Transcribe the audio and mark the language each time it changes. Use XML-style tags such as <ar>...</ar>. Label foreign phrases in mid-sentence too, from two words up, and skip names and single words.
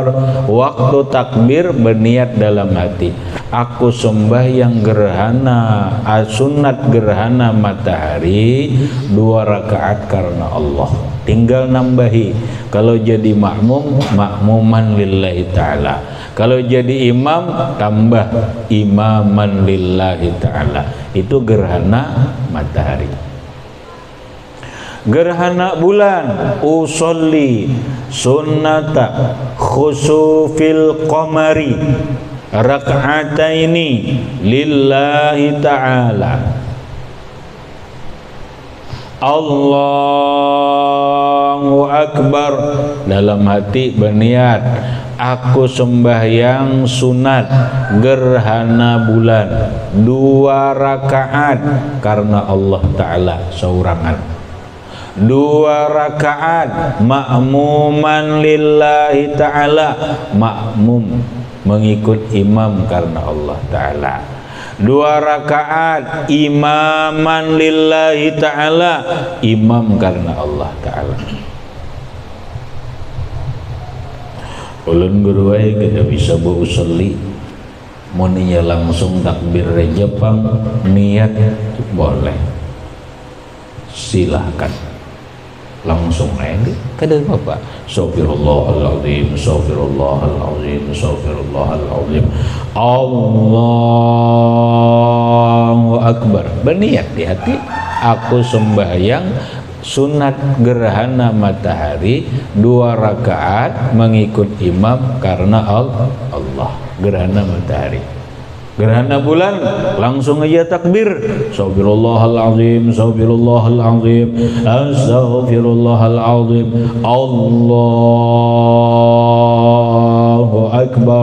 <ms>Waktu takbir berniat dalam hati, aku sembahyang gerhana sunat gerhana matahari 2 rakaat karena Allah. Tinggal nambahi, kalau jadi makmum,</ms> <ar>مأموما لله تعالى.</ar> <ms>Kalau jadi imam, tambah</ms> <ar>إماما لله تعالى.</ar> <ms>Itu gerhana matahari. Gerhana bulan,</ms> <ar>أصلي سنة خسوف القمر ركعتين لله تعالى. الله أكبر.</ar> <ms>Dalam hati berniat, aku sembahyang sunat gerhana bulan 2 rakaat karena Allah Ta'ala saurangan. 2 rakaat</ms> <ar>مأموما لله تعالى,</ar> <ms>makmum mengikut imam karena Allah Ta'ala. 2 rakaat</ms> <ar>إماما لله تعالى,</ar> <ms>imam karena Allah ta'ala.</ms> <bjn>Ulun guruai kita bisa berusolli muninya langsung takbir Jepang niat boleh, silahkan langsung aja kada apa-apa.</bjn> <ar>أستغفر الله العظيم، أستغفر الله العظيم، أستغفر الله العظيم، الله أكبر.</ar> <ms>Berniat di hati, aku sembahyang sunat gerhana matahari 2 rakaat mengikut imam karena Allah. Gerhana matahari. Gerhana bulan langsung aja takbir,</ms> <ar>أستغفر الله العظيم، أستغفر الله العظيم، أستغفر الله العظيم, الله أكبر.</ar>